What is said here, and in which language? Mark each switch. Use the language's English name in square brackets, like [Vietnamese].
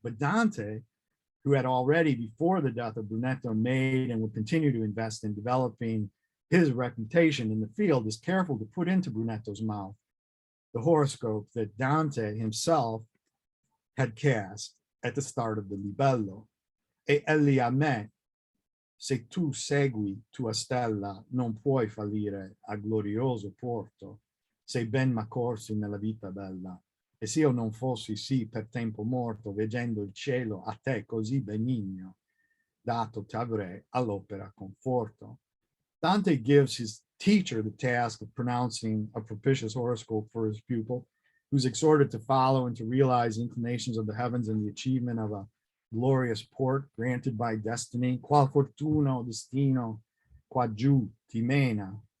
[English] But Dante, who had already, before the death of Brunetto, made and would continue to invest in developing his reputation in the field, is careful to put into Brunetto's mouth the horoscope that Dante himself had cast at the start of the libello. [Italian] E egli a me, se tu segui tua stella, non puoi fallire a glorioso porto, sei ben m'accorsi nella vita bella. E se io non fossi sì per tempo morto, veggendo il cielo a te così benigno, dato t'avrei all'opera conforto. [English] Dante gives his teacher the task of pronouncing a propitious horoscope for his pupil, who's exhorted to follow and to realize the inclinations of the heavens and the achievement of a glorious port granted by destiny. [Italian] Qual fortuno destino qua giù ti mena.